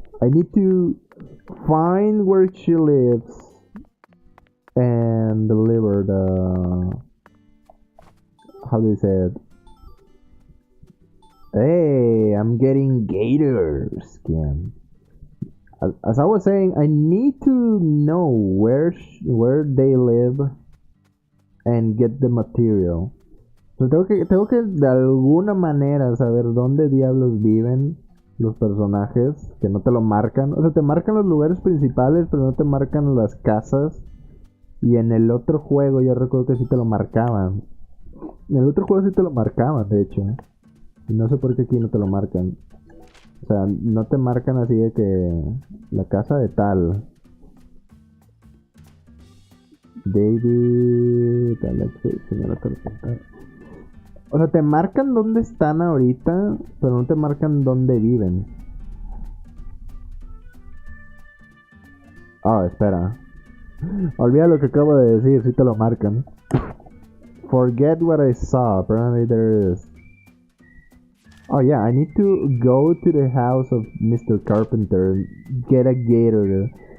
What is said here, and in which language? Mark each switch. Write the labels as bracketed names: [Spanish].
[English] I need to find where she lives and deliver the. How do you say it? Hey, I'm getting gator skin. As I was saying, I need to know where they live and get the material. [Spanish] So tengo que de alguna manera saber dónde diablos viven los personajes, que no te lo marcan. O sea, te marcan los lugares principales, pero no te marcan las casas. Y en el otro juego yo recuerdo que sí te lo marcaban. En el otro juego sí te lo marcaban, de hecho. Y no sé por qué aquí no te lo marcan. O sea, no te marcan así de que la casa de tal. David, Alexis, señora Carpenter. O sea, te marcan dónde están ahorita, pero no te marcan dónde viven. Oh, espera. Olvida lo que acabo de decir, si te lo marcan. [English] Forget what I saw. Apparently there is. Oh yeah, I need to go to the house of Mr. Carpenter and get a gator.